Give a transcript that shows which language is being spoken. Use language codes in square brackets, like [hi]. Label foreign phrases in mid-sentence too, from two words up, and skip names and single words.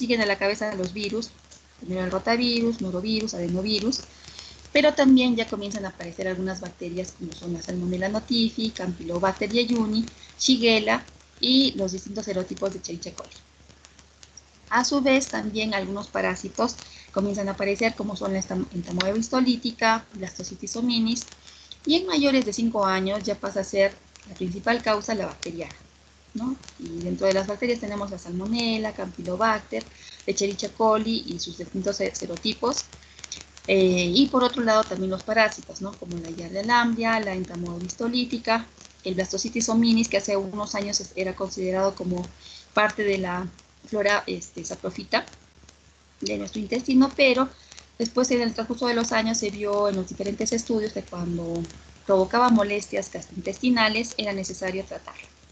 [es] Siguen a la cabeza los virus, primero el rotavirus, norovirus, adenovirus, Pero también ya comienzan a aparecer algunas bacterias como son la Salmonella notifi, Campylobacter jejuni, Shigella y los distintos serotipos de Escherichia coli. A su vez, también algunos parásitos comienzan a aparecer como son la entamoeba histolítica, Blastocitis hominis, y en mayores de 5 años ya pasa a ser la principal causa la bacteriana, ¿no? Y dentro de las bacterias tenemos la Salmonella, Campylobacter, Escherichia coli y sus distintos serotipos. Y por otro lado también los parásitos, ¿no? Como la Yardia lamblia, la entamoeba histolítica, el Blastocitis hominis, que hace unos años era considerado como parte de la flora saprofita de nuestro intestino, pero después en el transcurso de los años se vio en los diferentes estudios que cuando provocaba molestias gastrointestinales era necesario tratarlo.